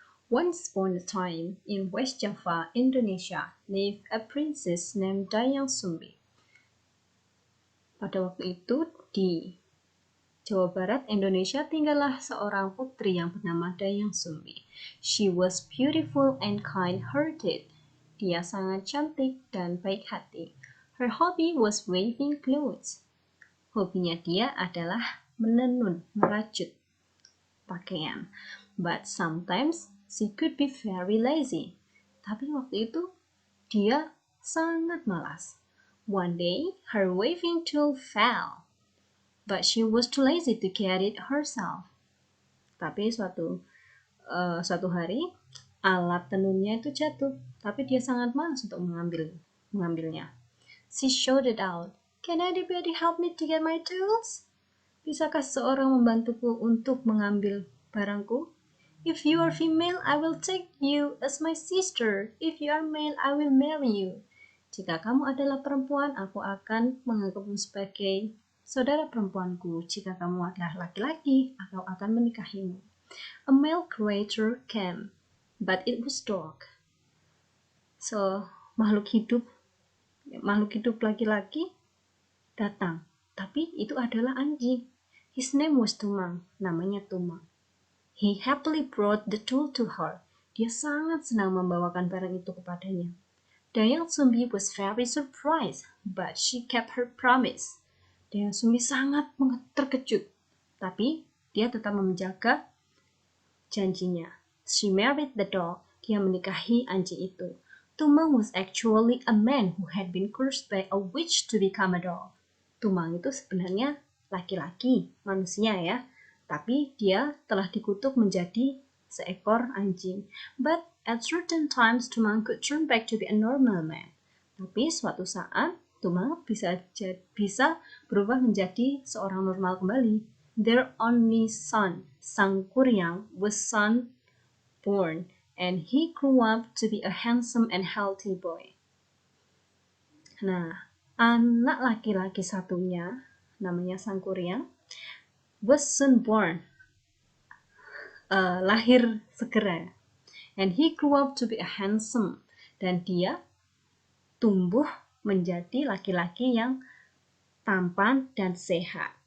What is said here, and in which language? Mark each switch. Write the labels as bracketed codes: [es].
[en] Once upon a time, in West Java, Indonesia, lived a princess named Dayang Sumbi. [id] Pada waktu itu, di Jawa Barat, Indonesia, tinggallah seorang putri yang bernama Dayang Sumbi. [en] She was beautiful and kind-hearted. [id] Dia sangat cantik dan baik hati. [en] Her hobby was weaving clothes. [id] Hobinya dia adalah menenun, merajut pakaian. [en] But sometimes she could be very lazy. [id] Tapi waktu itu dia sangat malas. [en] One day her weaving tool fell, but she was too lazy to carry it herself. [id] Tapi suatu hari alat tenunnya itu jatuh, tapi dia sangat malas untuk mengambilnya. [en] She shouted out, "Can anybody help me to get my tools? [id] Bisakah seorang membantuku untuk mengambil barangku? [en] If you are female, I will take you as my sister. If you are male, I will marry you." [id] Jika kamu adalah perempuan, aku akan menganggapmu sebagai saudara perempuanku. Jika kamu adalah laki-laki, aku akan menikahimu. [en] A male creature came, but it was dark. [id] So, makhluk hidup laki-laki datang, tapi itu adalah anjing. [en] His name was Tumang, [id] namanya Tumang. [en] He happily brought the tool to her. [id] Dia sangat senang membawakan barang itu kepadanya. [en] Dayang Sumbi was very surprised, but she kept her promise. [id] Dayang Sumbi sangat terkejut, tapi dia tetap menjaga janjinya. [en] She married the dog. [id] Dia menikahi anjing itu. [en] Tumang was actually a man who had been cursed by a witch to become a dog. [id] Tumang itu sebenarnya laki-laki, manusia ya. Tapi dia telah dikutuk menjadi seekor anjing. [en] But at certain times, Tumang could turn back to be a normal man. [id] Tapi suatu saat, Tumang bisa berubah menjadi seorang normal kembali. [en] Their only son, Sangkuriang, was born, and he grew up to be a handsome and healthy boy. [id] Nah, anak laki-laki satunya, namanya Sangkuriang, [en] was soon born, [id] lahir segera, [en] and he grew up to be a handsome, [id] dan dia tumbuh menjadi laki-laki yang tampan dan sehat.